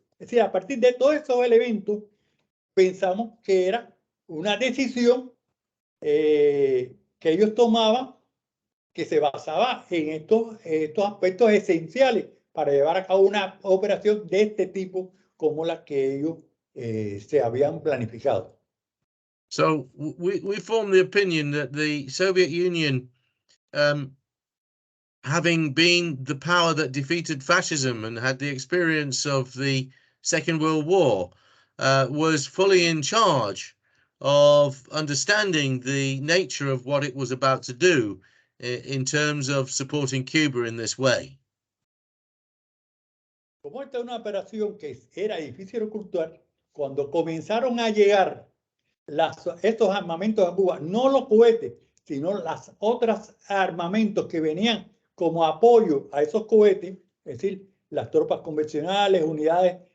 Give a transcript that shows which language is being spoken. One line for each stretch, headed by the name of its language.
Spanish: Es decir, a partir de todos esos elementos, pensamos que era una decisión que ellos tomaban que se basaba en estos aspectos esenciales para llevar a cabo una operación de este tipo como la que ellos se habían planificado.
English: So we form the opinion that the Soviet Union, having been the power that defeated fascism and had the experience of the Second World War, was fully in charge of understanding the nature of what it was about to do in terms of supporting Cuba in this way.
Spanish: Como esta es una operación que era difícil ocultar, cuando comenzaron a llegar estos armamentos a Cuba, no los cohetes, sino las otras armamentos que venían como apoyo a esos cohetes, es decir, las tropas convencionales, unidades